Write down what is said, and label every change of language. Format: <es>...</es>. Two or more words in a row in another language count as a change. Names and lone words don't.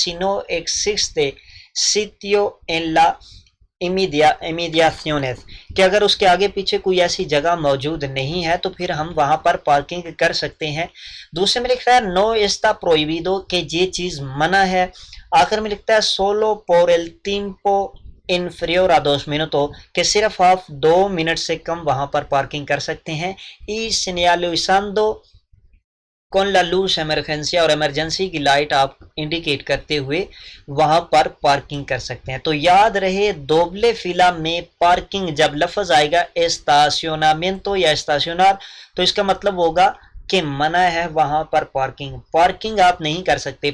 <es>si no existe sitio en las inmediaciones,</es> <ur>کہ اگر اس کے آگے پیچھے کوئی ایسی جگہ موجود نہیں ہے تو پھر ہم وہاں پر پارکنگ کر سکتے ہیں۔ دوسرے میں لکھ رہا ہے</ur> <es>no está prohibido,</es> <ur>کہ یہ چیز منع ہے۔</ur> <es>آخر میں لکھتا ہے solo por el tiempo inferior a 2 minutos،</es> <ur>کہ صرف آپ 2 منٹ سے کم وہاں پر پارکنگ کر سکتے ہیں۔</ur> <es>y señalizando con la luz</es> <ur>ایمرجنسی، اور ایمرجنسی کی لائٹ آپ انڈیکیٹ کرتے ہوئے وہاں پر پارکنگ کر سکتے ہیں۔ تو یاد رہے</ur> <es>doble fila</es> <ur>میں پارکنگ، جب لفظ آئے گا اسٹاسیونامنٹو یا اسٹاسیونار تو اس کا مطلب ہوگا کہ منع ہے وہاں پر پارکنگ آپ نہیں کر سکتے۔</ur>